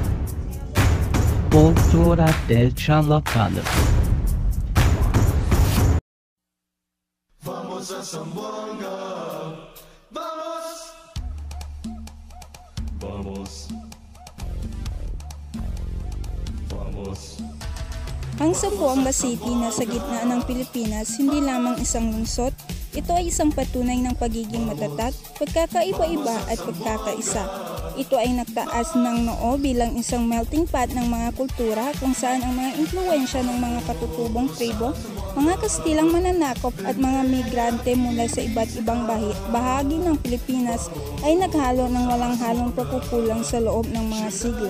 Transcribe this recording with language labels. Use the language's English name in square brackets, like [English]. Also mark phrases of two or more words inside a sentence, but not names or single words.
[Spanish] Cultura del Chalacano. Vamos a Zamboanga, vamos, vamos, vamos. [Filipino] Ang Zamboanga City na sa gitna ng Pilipinas hindi lamang isang lungsod, ito ay isang patunay ng pagiging matatag, pagkakaiba-iba at pagkakaisa. Ito ay nagtaas ng noo bilang isang [English] melting pot [Filipino] ng mga kultura kung saan ang mga impluwensya ng mga katutubong tribo, mga Kastilang mananakop at mga migrante mula sa iba't ibang bahagi ng Pilipinas ay naghalo ng walang halong pagkukulang sa loob ng mga siglo.